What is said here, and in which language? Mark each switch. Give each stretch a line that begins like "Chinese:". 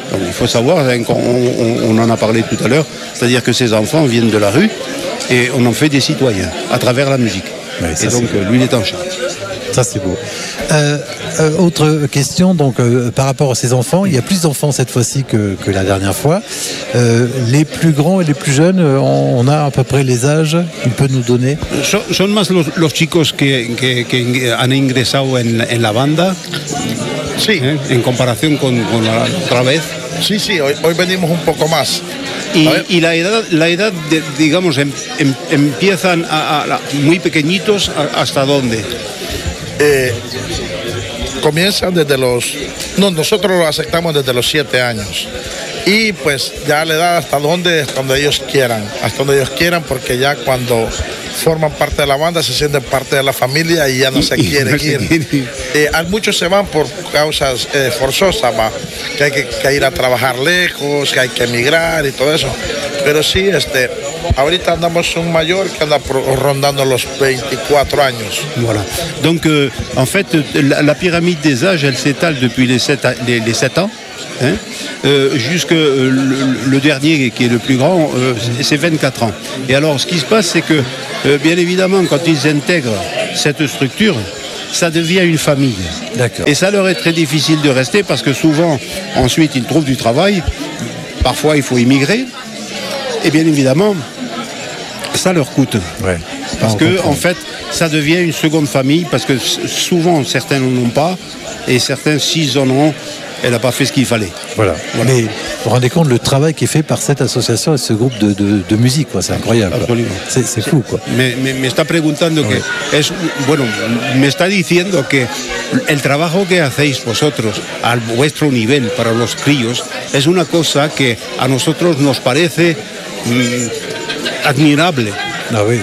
French: Donc, il faut savoir, on en a parlé tout à l'heure, c'est-à-dire que ces enfants viennent de la rue et on en fait des citoyens à travers la musique. Oui, et donc lui est en charge. Ça c'est beau. Autre question, donc par rapport à ces enfants, il y a plus d'enfants cette fois-ci que la dernière fois. Les plus grands et les plus jeunes, on a à peu près les âges qu'il peut nous donner.
Spanish: Son más los chicos que han ingresado en la banda. Sí. En comparación con la otra vez. Sí, sí, hoy venimos un poco más. Y la edad de, digamos, empiezan a muy pequeñitos, ¿hasta dónde? Comienzan desde los... No, nosotros lo aceptamos desde los 7 años. Y pues ya la edad hasta donde ellos quieran. Hasta donde ellos quieran, porque ya cuando forman parte de la banda se sienten parte de la familia y ya no se quieren ir. Muchos se van por causas forzosas, ¿va? Que hay que ir a trabajar lejos, que hay que emigrar y todo eso. Pero sí, ahorita andamos un mayor que anda rondando los 24 años.
French: Voilà. Donc, en fait, la pyramide des âges, elle s'étale depuis les 7 ans. Jusque le dernier qui est le plus grand, c'est 24 ans. Et alors, ce qui se passe, c'est que, bien évidemment, quand ils intègrent cette structure, ça devient une famille. D'accord. Et ça leur est très difficile de rester parce que souvent, ensuite, ils trouvent du travail. Parfois, il faut immigrer. Et bien évidemment, ça leur coûte. Ouais, parce que, en fait, ça devient une seconde famille parce que souvent, certains n'en ont pas et certains, s'ils en ont, elle n'a pas fait ce qu'il fallait. Voilà. Voilà. Mais vous vous rendez compte, le travail qui est fait par cette association et ce groupe de musique, quoi. C'est incroyable. Absolument. C'est fou, quoi.
Spanish: Me está preguntando, oui, que es, bueno, me está diciendo que el trabajo que hacéis vosotros a vuestro nivel para los críos es una cosa que a nosotros nos parece admirable.
French: Ah, oui.